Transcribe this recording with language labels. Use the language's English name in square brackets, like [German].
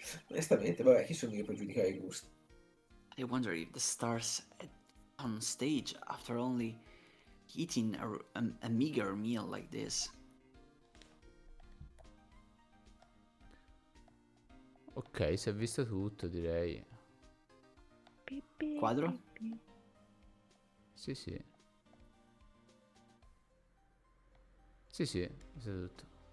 [Italian] Onestamente, vabbè, chi sono io per giudicare i gusti? [English] I wonder if the stars on stage after only eating a meager meal like this. [Italian] Ok, si è visto tutto, direi. Quadro? Sì, sì. Sì, sì, si è visto tutto.